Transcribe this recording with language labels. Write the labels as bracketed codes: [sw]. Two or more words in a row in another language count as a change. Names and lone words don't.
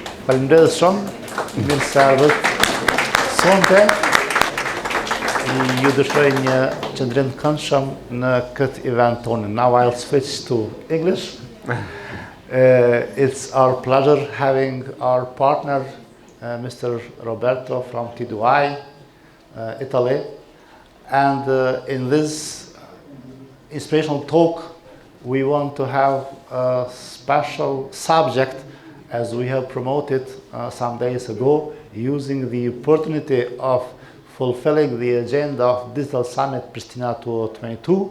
[sq] Faleminderit shumë. Mirë se ardhët sonte. Ju dëshiroj një qëndrim të këndshëm në këtë event tonë. [en] Now I'll switch to English. It's our pleasure having our partner, Mr. Roberto from T2I, Italy. And in this inspirational talk, we want to have a special subject, as we have promoted some days ago, using the opportunity of fulfilling the agenda of Digital Summit Pristina 2022.